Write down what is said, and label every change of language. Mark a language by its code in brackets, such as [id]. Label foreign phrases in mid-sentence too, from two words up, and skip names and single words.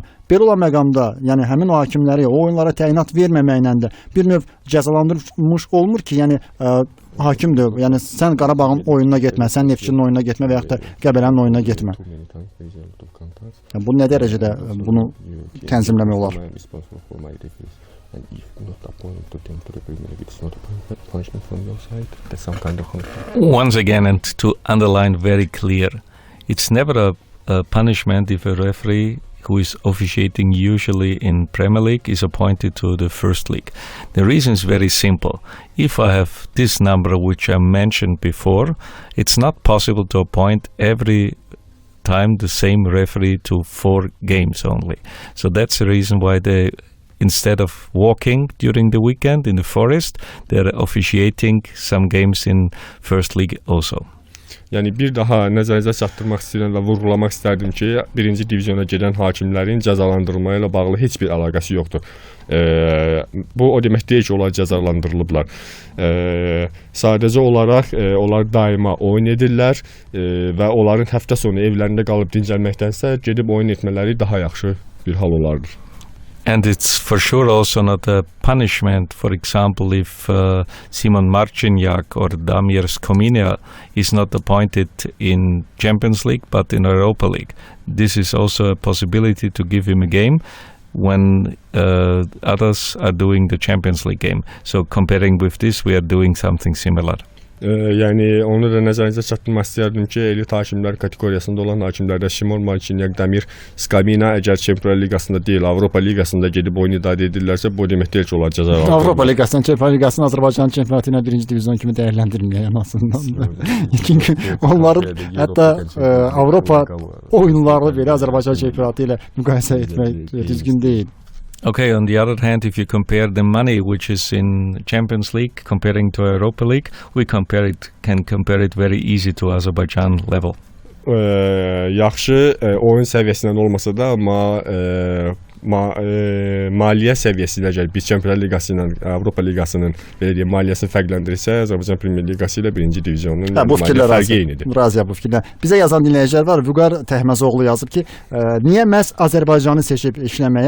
[az] Belə olan məqamda, yəni həmin o hakimləri o oyunlara təyinat verməməklə də bir növ cəzalandırılmış olmur ki, yəni hakimdir. Yəni sən Qarabağın oyununa getmə, sən Neftçinin oyununa getmə və yaxud da Qəbələnin oyununa getmə. Yəni, bu nə dərəcədə bunu tənzimləmək olar? [en] And if not appointed to them to the Premier League, it's not a punishment from your side. There's some kind of Once again, and to underline very clear, it's never a punishment if a referee who is officiating usually in Premier League is appointed to the First League. The reason is very simple. If I have this number which I mentioned before, it's not possible to appoint every time the same referee to 4 games only. So that's the reason why they, instead of walking during the weekend in the forest, they're officiating some games in First League also. [az] Yəni bir daha nəzərinizə çatdırmaq istəyirəm və vurğulamaq istərdim ki, birinci divizyona gedən hakimlərin cəzalandırılma ilə bağlı heç bir əlaqəsi yoxdur. Bu o demək deyil ki, onlar cəzalandırılıblar. Sadəcə olaraq onlar daima oyun edirlər və onların həftə sonu evlərində qalıb dincəlməkdənsə gedib oyun etmələri daha yaxşı bir hal olardır. [en] And it's for sure also not a punishment. For example, if Simon Marciniak or Damir Skominia is not appointed in Champions League but in Europa League, this is also a possibility to give him a game when others are doing the Champions League game. So comparing with this, we are doing something similar. [az] Yəni onu da nəzərinizə çatdırmaq istəyərdim ki, elit hakimlər kateqoriyasında olan hakimlərdə Simon Marciniak, Damir Skamina əgər Çempionlar Liqasında deyil, Avropa Liqasında gedib oyun idarə edirlərsə, bu demək deyil ki, onlar cəzalandırılır. Avropa Liqasının, Çempionlar Liqasının Azərbaycan çempionatı ilə birinci divizyon kimi dəyərləndirilmir ən azından. Çünki onların hətta Avropa oyunlarını belə Azərbaycan çempionatı ilə müqayisə etmək düzgün deyil. [en] Okay, on the other hand, if you compare the money which is in Champions League comparing to Europa League, we can compare it very easy to Azerbaijan level. [az] Yaxşı oyun səviyyəsindən olmasa da, amma maliyyə səviyyəsi ilə gəlir. Biz Çempionlar Liqası ilə Avropa Liqasının belə deyək maliyyəsini fərqləndirirsə, Azərbaycan Premyer Liqası ilə birinci divizionun maliyyə fərqi eynidir. Razıyam bu fikirlə. Bizə yazan dinləyicilər var. Vüqar Təhməzoğlu yazıb ki, niyə məhz Azərbaycanı seçib işləməyə?